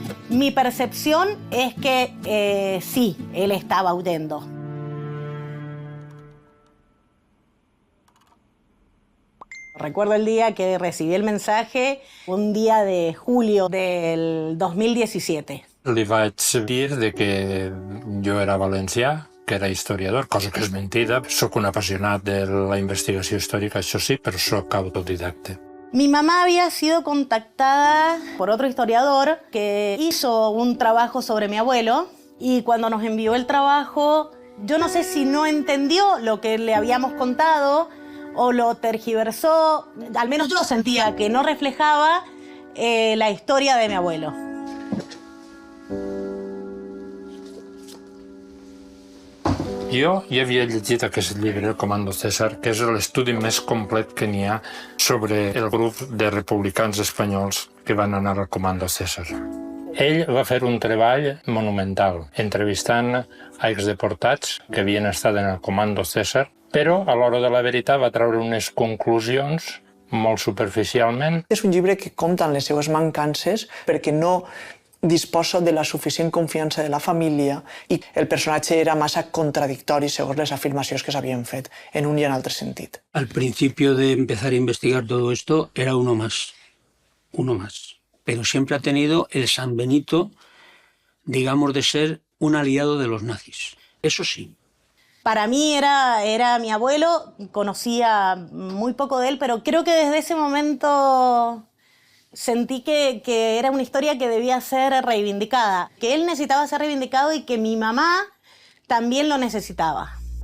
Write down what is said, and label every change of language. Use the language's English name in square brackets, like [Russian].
[Spanish] Mi percepción es que sí, él estaba huyendo. Recuerdo el día que recibí el mensaje, un día de julio del 2017. [Catalan] Li vaig dir de que jo era valencià, que era historiador, cosa que és mentida. Soc un apassionat de la investigació històrica, això sí, però soc autodidacte. [Spanish] Mi mamá había sido contactada por otro historiador que hizo un trabajo sobre mi abuelo y cuando nos envió el trabajo, yo no sé si no entendió lo que le habíamos contado o lo tergiversó, al menos yo sentía que no reflejaba la historia de mi abuelo. [Catalan] Jo ja havia llegit aquest llibre, El Comando César, que és l'estudi més complet que n'hi ha sobre el grup de republicans espanyols que van anar al Comando César. Ell va fer un treball monumental, entrevistant a exdeportats que havien estat en el Comando César Però a l'hora de la veritat va treure unes conclusions molt superficialment. És un llibre que compta amb les seues mancances perquè no disposa de la suficient confiança de la família i el personatge era massa contradictori segons les afirmacions que s'havien fet en un i en altre sentit. [Spanish] Al principio de empezar a investigar todo esto era uno más, pero siempre ha tenido el San Benito, digamos, de ser un aliado de los nazis. Eso sí. Para mí era mi abuelo, conocía muy poco de él, pero creo que desde ese momento sentí que era una historia que debía ser reivindicada, que él necesitaba ser reivindicado y que mi mamá también lo necesitaba.